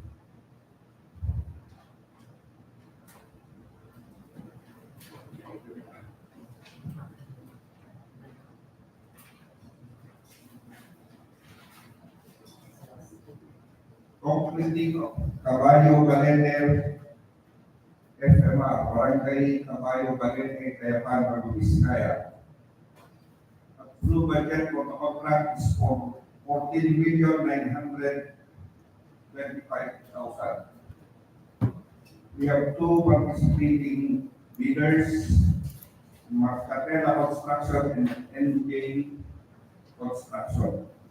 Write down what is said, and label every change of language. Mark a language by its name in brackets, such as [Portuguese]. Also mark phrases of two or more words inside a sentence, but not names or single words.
[English] Completing Caballo Balene FMR, Barangay Caballo Balene, Kayapa, Nueva Vizcaya. Approved budget for the contract is for 14,925,000. We have two participating bidders, Marcadela Construction and NJ Construction.